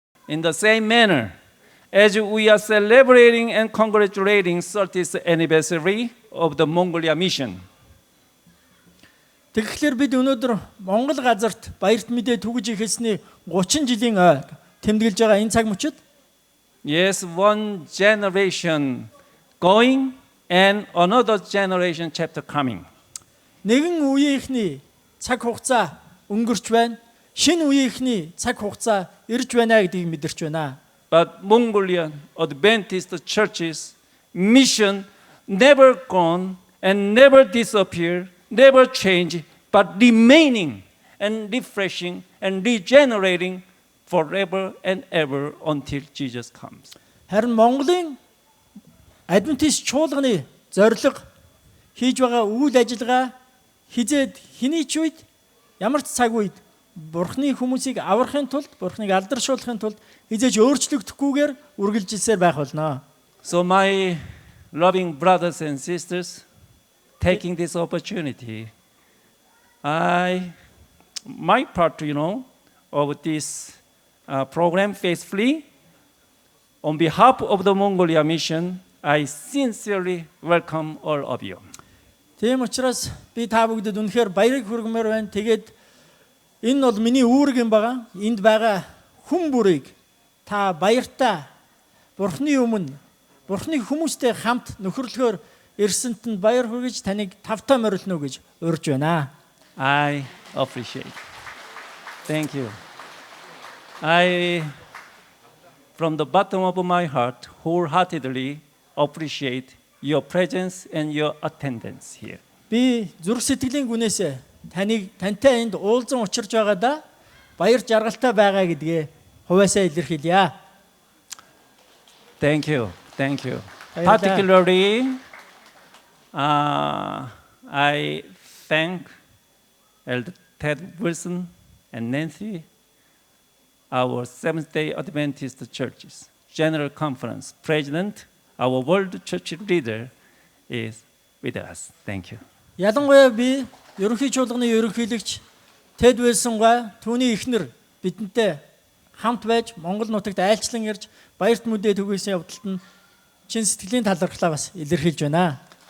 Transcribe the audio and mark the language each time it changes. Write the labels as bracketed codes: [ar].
[en] in the same manner, as we are celebrating and congratulating 30th anniversary of the Mongolia mission, [mn] Тэгэхээр бид өнөөдөр Монгол газарт баярт мэдээ түгэж эхэлсний 30 жилийн тэмдэглэж байгаа энэ цаг мөчид [en] yes, one generation going and another generation chapter coming. [mn] нэгэн үеийнхний цаг хугацаа өнгөрч байна. Шинэ үеийнхний цаг хугацаа ирж байна гэдгийг мэдэрч байна. [en] But Mongolian Adventist churches mission never gone and never disappear, never change, but remaining and refreshing and regenerating forever and ever until Jesus comes. [mn] Харин Монголын Адвентист чуулганы зорилго хийж байгаа үйл ажиллагаа хизээд хэний ч үед ямар ч цаг үед Бурхны хүмүүсийг аврахын тулд, Бурхныг алдаршуулахын тулд хизээж өөрчлөгдөхгүйгээр үргэлжилсээр байх болно. [en] So my loving brothers and sisters, taking this opportunity, my part, of this program faithfully, on behalf of the Mongolia mission, I sincerely welcome all of you. [mn] Тийм учраас би та бүгдэд үнэхээр баярыг хүргэмээр байна. Тэгээд энэ бол миний үүрэг юм байгаа. Энд байгаа хүн бүрийг та баяртаа Бурхны өмнө Бурхны хүмүүстэй хамт нөхөрлөхөөр ирсэнт нь баяр хүргэж таныг тавтаа морилно гэж урьж байна. [en] I appreciate. Thank you. I, from the bottom of my heart, wholeheartedly appreciate your presence and your attendance here. [mn] Би зүрх сэтгэлийн гүнээсээ тантай энд уулзсан учирч байгаадаа баяр жаргалтай байгаа гэдгээ хувьяасаа илэрхийлье. [en] Thank you. Thank you. Particularly, I thank Elder Ted Wilson and Nancy, our Seventh-day Adventist Churches General Conference President, our World Church leader is with us. Thank you. [mn] Ялангуяа би ерөнхий чуулганы ерөнхийлөгч Тэд Уилсон과 түүний эхнэр бидэнтэй хамт байж Монгол нутагт айлчлан ирж баярт мэдээ түгээсэн явдалд нь чин сэтгэлийн талархлаа бас илэрхийлж байна.